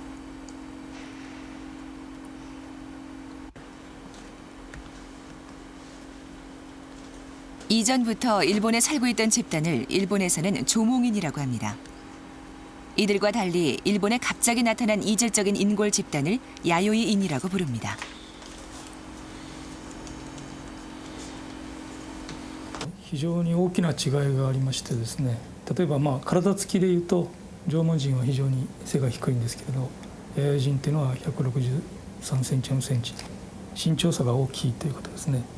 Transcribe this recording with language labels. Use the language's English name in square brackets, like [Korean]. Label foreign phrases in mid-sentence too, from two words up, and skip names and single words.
[Korean] 이전부터 일본에 살고 있던 집단을 일본에서는 조몽인이라고 합니다. 이들과 달리 일본에 갑자기 나타난 이질적인 인골 집단을 야요이인이라고 부릅니다. [Japanese] 非常に大きな違いがありましてですね、例えば体つきでいうと縄文人は非常に背が低いんですけれど、弥生人っていうのは163センチ4センチ、身長差が大きいということですね。